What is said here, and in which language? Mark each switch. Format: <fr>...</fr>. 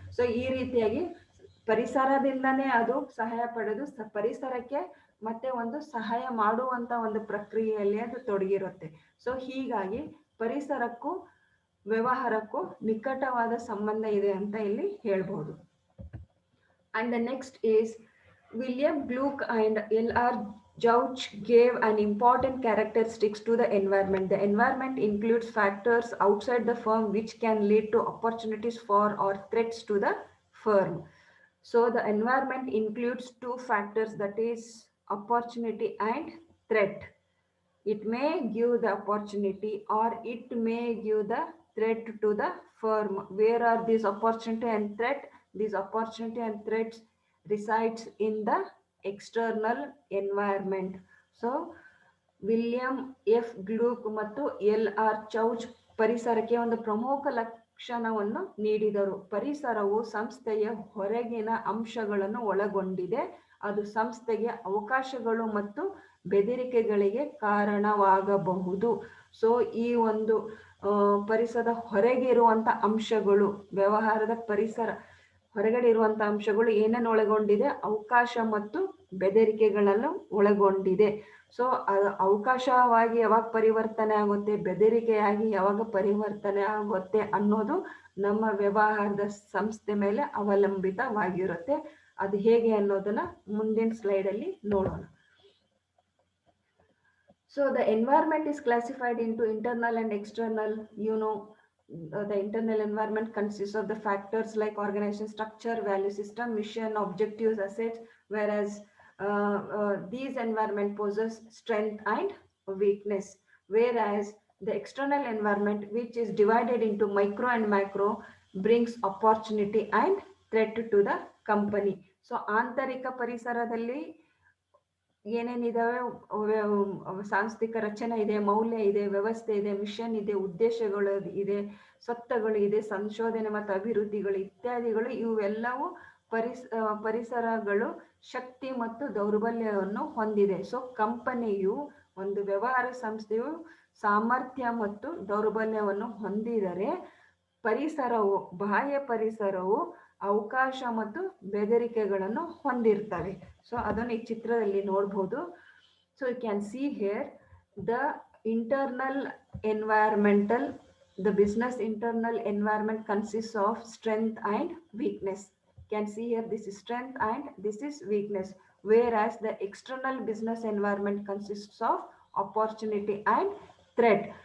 <kn>So ಈ ರೀತಿಯಾಗಿ ಪರಿಸರದಿಂದನೇ ಅದು ಸಹಾಯ ಪಡೆದು ಪರಿಸರಕ್ಕೆ ಮತ್ತೆ ಒಂದು ಸಹಾಯ ಮಾಡುವಂತ ಒಂದು ಪ್ರಕ್ರಿಯೆಯಲ್ಲಿ ಅದು ತೊಡಗಿರುತ್ತೆ. ಸೊ ಹೀಗಾಗಿ ಪರಿಸರಕ್ಕೂ ವ್ಯವಹಾರಕ್ಕೂ ನಿಕಟವಾದ ಸಂಬಂಧ ಇದೆ ಅಂತ ಇಲ್ಲಿ ಹೇಳ್ಬಹುದು.</kn> <en>And the next is William Gluck and L.R. Jauch gave an important characteristics to the environment. The environment includes factors outside the firm which can lead to opportunities for or threats to the firm. So the environment includes two factors, that is opportunity and threat. It may give the opportunity or it may give the threat to the firm. Where are these opportunity and threat? These opportunity and threats resides in the external environment.</en> <kn>So William F ಗ್ಲೂಕ್ ಮತ್ತು LR ಚೌಚ್ ಪರಿಸರಕ್ಕೆ ಒಂದು ಪ್ರಮುಖ ಲಕ್ಷಣವನ್ನು ನೀಡಿದರು. ಪರಿಸರವು ಸಂಸ್ಥೆಯ ಹೊರಗಿನ ಅಂಶಗಳನ್ನು ಒಳಗೊಂಡಿದೆ, ಅದು ಸಂಸ್ಥೆಗೆ ಅವಕಾಶಗಳು ಮತ್ತು ಬೆದರಿಕೆಗಳಿಗೆ ಕಾರಣವಾಗಬಹುದು. ಸೊ ಈ ಒಂದು ಪರಿಸರದ ಹೊರಗೆ ಇರುವಂತ ಅಂಶಗಳು, ವ್ಯವಹಾರದ ಪರಿಸರ ಹೊರಗಡೆ ಇರುವಂತ ಅಂಶಗಳು ಏನನ್ನು ಒಳಗೊಂಡಿದೆ? ಅವಕಾಶ ಮತ್ತು ಬೆದರಿಕೆಗಳನ್ನು ಒಳಗೊಂಡಿದೆ. ಸೊ ಅದು ಅವಕಾಶವಾಗಿ ಯಾವಾಗ ಪರಿವರ್ತನೆ ಆಗುತ್ತೆ, ಬೆದರಿಕೆಯಾಗಿ ಯಾವಾಗ ಪರಿವರ್ತನೆ ಆಗುತ್ತೆ ಅನ್ನೋದು ನಮ್ಮ ವ್ಯವಹಾರದ ಸಂಸ್ಥೆ ಮೇಲೆ ಅವಲಂಬಿತವಾಗಿರುತ್ತೆ. ಅದು ಹೇಗೆ ಅನ್ನೋದನ್ನ ಮುಂದಿನ ಸ್ಲೈಡ್ ಅಲ್ಲಿ ನೋಡೋಣ.</kn> <en>So the environment is classified into internal and external. The internal environment consists of the factors like organization structure, value system, mission, objectives, assets, whereas these environment poses strength and weakness, whereas the external environment, which is divided into micro and macro, brings opportunity and threat to the company.</en> <kn>So ಆಂತರಿಕ ಪರಿಸರದಲ್ಲಿ ಏನೇನಿದಾವೆ, ಸಾಂಸ್ಥಿಕ ರಚನೆ ಇದೆ, ಮೌಲ್ಯ ಇದೆ, ವ್ಯವಸ್ಥೆ ಇದೆ, mission ಇದೆ, ಉದ್ದೇಶಗಳು ಇದೆ, ಸ್ವತ್ತಗಳು ಇದೆ, ಸಂಶೋಧನೆ ಮತ್ತು ಅಭಿವೃದ್ಧಿಗಳು ಇತ್ಯಾದಿಗಳು, ಇವೆಲ್ಲವೂ ಪರಿಸರಗಳು ಶಕ್ತಿ ಮತ್ತು ದೌರ್ಬಲ್ಯವನ್ನು ಹೊಂದಿದೆ. ಸೊ ಕಂಪನಿಯು, ಒಂದು ವ್ಯವಹಾರ ಸಂಸ್ಥೆಯು ಸಾಮರ್ಥ್ಯ ಮತ್ತು ದೌರ್ಬಲ್ಯವನ್ನು ಹೊಂದಿದರೆ ಪರಿಸರವು, ಬಾಹ್ಯ ಪರಿಸರವು ಅವಕಾಶ ಮತ್ತು ಬೆದರಿಕೆಗಳನ್ನು ಹೊಂದಿರ್ತವೆ. ಸೊ ಅದನ್ನು ಈ ಚಿತ್ರದಲ್ಲಿ ನೋಡಬಹುದು.</kn> <en>So you can see here the internal environmental, the business internal environment consists of strength and weakness. Can see here, this is strength and this is weakness, whereas the external business environment consists of opportunity and threat.</en>